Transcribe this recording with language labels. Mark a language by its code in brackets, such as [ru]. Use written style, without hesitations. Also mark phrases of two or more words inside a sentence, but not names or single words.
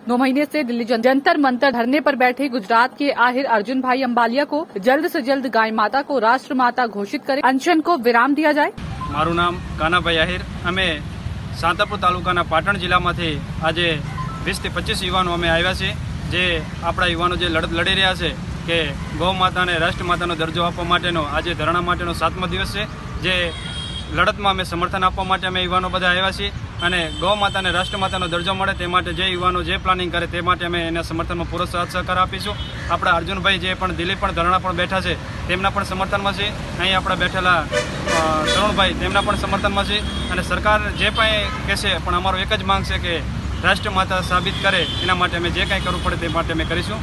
[hi] 9 महीने से दिल्ली जंतर मंतर धरने पर बैठे गुजरात के आहिर अर्जुन भाई अंबालिया को जल्द से जल्द गाय माता को राष्ट्र माता घोषित करे। अनशन को विराम दिया जाए। [gu] મારું નામ કાનાભાઈ આહિર। અમે સાંતાપુર તાલુકાના પાટણ જિલ્લામાંથી આજ 20 થી 25 યુવાઓ અમે આવ્યા છે, જે આપણા યુવાઓ જે લડત લડી રહ્યા છે કે ગૌ માતાને રાષ્ટ્ર માતાનો દરજ્જો આપવા માટેનો આજ ધરણા માટેનો 7મો દિવસ છે। જે લડતમાં અમે સમર્થન આપવા માટે અમે યુવાઓ બધા આવ્યા છીએ અને ગૌ માતાને રાષ્ટ્ર માતાનો દરજ્જો મળે તે માટે જે યુવાનો જે પ્લાનિંગ કરે તે માટે અમે એના સમર્થનમાં પૂરો સાથ સહકાર આપીશું। આપણા અર્જુનભાઈ જે પણ દિલ્હી પણ ધરણા પણ બેઠા છે તેમના પણ સમર્થનમાં છે। અહીં આપણા બેઠેલા તરુણભાઈ તેમના પણ સમર્થનમાં છે અને સરકાર જે પણ કહેશે પણ અમારો એક જ માંગ છે કે રાષ્ટ્ર માતા સાબિત કરે એના માટે અમે જે કાંઈ કરવું પડે તે માટે અમે કરીશું।